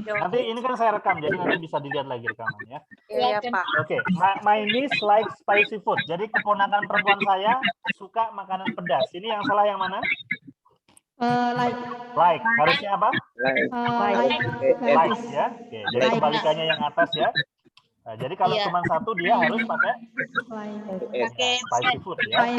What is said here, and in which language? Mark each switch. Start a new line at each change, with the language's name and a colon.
Indonesian: Nanti ini kan saya rekam, jadi nanti bisa dilihat lagi rekamannya. Iya, Pak.
English: Oke, my niece like spicy food.
Indonesian: Jadi keponakan perempuan saya suka makanan pedas. Ini yang salah yang mana? Like. Harusnya apa? Like ya. Oke, jadi kebalikannya yang atas ya. Nah, jadi kalau cuma satu dia harus pakai
English: spicy food
Indonesian: ya.